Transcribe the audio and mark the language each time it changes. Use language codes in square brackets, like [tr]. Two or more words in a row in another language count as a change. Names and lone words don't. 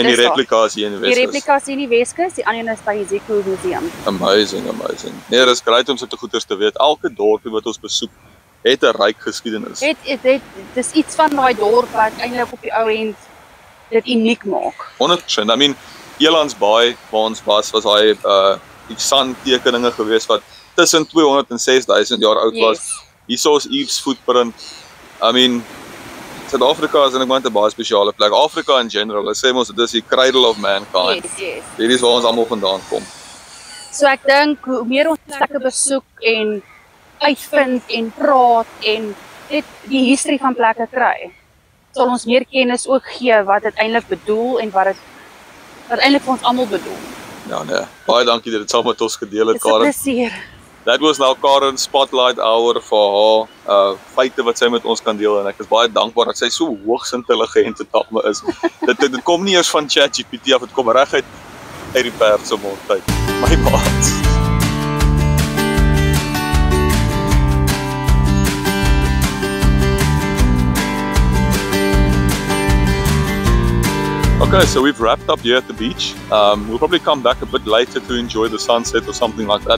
[af] is die daar. replika is hier in die Die Weskus. replika is hier in die Weskus, die ander een is by die Ezekiel Museum. [en] Amazing. [af] Nee, dis great om sulke goeders te weet. Elke dorpie wat ons besoek het 'n ryk geskiedenis. Dis iets van daai dorp wat eintlik op die ou end dit uniek maak. 100%. [en] I mean, [af] Elands Bay waar ons was hy die sandtekeninge gewees wat tussen 200 en 6000 jaar oud was. [en] Yes. [af] Hierso is Eve's footprint. [en] I mean, [af] Suid-Afrika is eintlik 'n baie spesiale plek. Afrika [en] in general, [af] hulle sê mos dit is die [en] cradle of mankind. Yes. [af] Hierdie is waar ons almal vandaan kom. So ek dink hoe meer ons plekke besoek en uitvind en praat en net die history van plekke kry, sal ons meer kennis ook gee wat dit eintlik bedoel en wat eintlik vir ons almal bedoel. Ja, nee. Baie dankie dat dit saam met ons gedeel het, Dit is 'n Karen. plesier. [en] That was [af] nou Karen's spotlight hour vir haar feite wat sy met ons kan deel en ek is baie dankbaar dat sy so hoogs intelligente dame is. Dit kom nie eers van ChatGPT af, dit kom reguit uit die perd se mond uit. My maat. [en] Okay, so we've wrapped up here at the beach. We'll probably come back a bit later to enjoy the sunset or something like that.